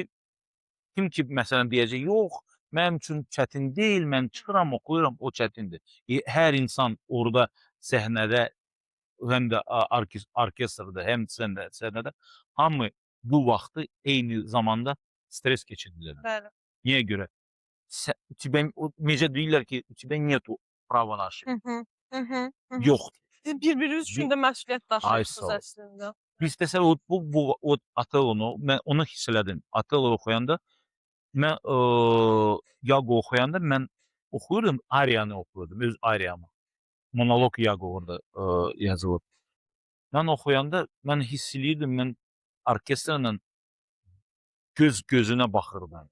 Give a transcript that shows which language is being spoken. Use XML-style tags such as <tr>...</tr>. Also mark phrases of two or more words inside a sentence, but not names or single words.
<az>kim ki məsələn deyəcək, yox, mənim üçün çətin deyil, mən çıxıram, oxuyuram, o çətindir. Hər insan orada səhnədə, həm də orkestrdə, həm səhnədə hamı bu vaxtı eyni zamanda stres keçirirlər. bəli. Niyə görə?</az> <ru>У тебя</ru> <az>necə deyirlər ki,</az> <ru>у тебя нету права на ошибку. Hı hı.</ru> <az>Yoxdur. Siz bir-biriniz üçün də məsuliyyət Ay daşıyırsınız sağ ol. əslində. Biz təsəvvür bu Otello-nu mən onu hiss elədim. Otello oxuyanda mən Yago oxuyanda mən oxuyurdum, ariyanı oxuyurdum, öz ariyamı. Monoloq Yago orada yazılıb. Mən oxuyanda mən hiss eləyirdim, mən orkestrla göz-gözünə baxırdım.</az>